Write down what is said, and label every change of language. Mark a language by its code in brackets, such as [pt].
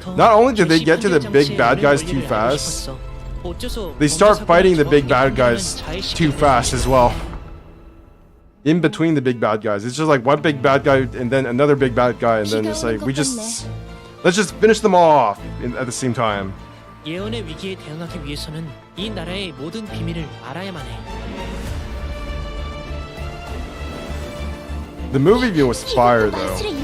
[en] Not only did they get to the big bad guys too fast, they start fighting the big bad guys too fast as well. In between the big bad guys. It's just like one big bad guy and then another big bad guy, and then it's like, let's just finish them all off at the same time. [ko] 예언의 위기에 대응하기 위해서는 이 나라의 모든 비밀을 알아야만 해. [en] The movie view was fire though.